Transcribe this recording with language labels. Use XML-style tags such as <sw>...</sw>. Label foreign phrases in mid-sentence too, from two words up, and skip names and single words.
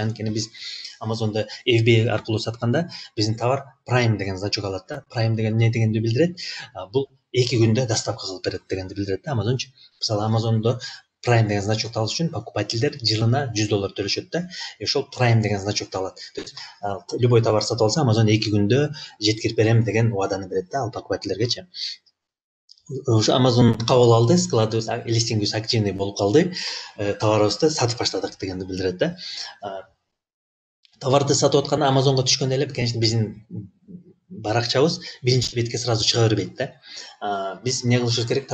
<ky>Анткени биз Amazonда FBA аркылуу сатканда биздин товар Prime деген значок алат да. Prime деген эмне дегенди билдирет? Бул 2 күндө доставка кылып берет дегенди билдирет да Amazonчу. Мисалы Amazonда Prime деген значокты алыш үчүн покупательдер жылына $100 төлөшөт да. Ошол Prime деген значокты алат.</ky> <ru>То есть любой товар</ru> <ky>сатып алса, Amazon 2 күндө жеткирип берем деген убаданы берет да ал покупательдергечи. Ошо Amazon кабыл алды, складыбыз, листингибиз активный болуп калды, товарыбызды сатып баштадык дегенди билдирет да. Товарды сатып атканда Amazonго түшкөндө эле, конечно, биздин баракчабыз биринчи бетке сразу чыга бербейт да. Биз эмне кылышыбыз керек?</ky>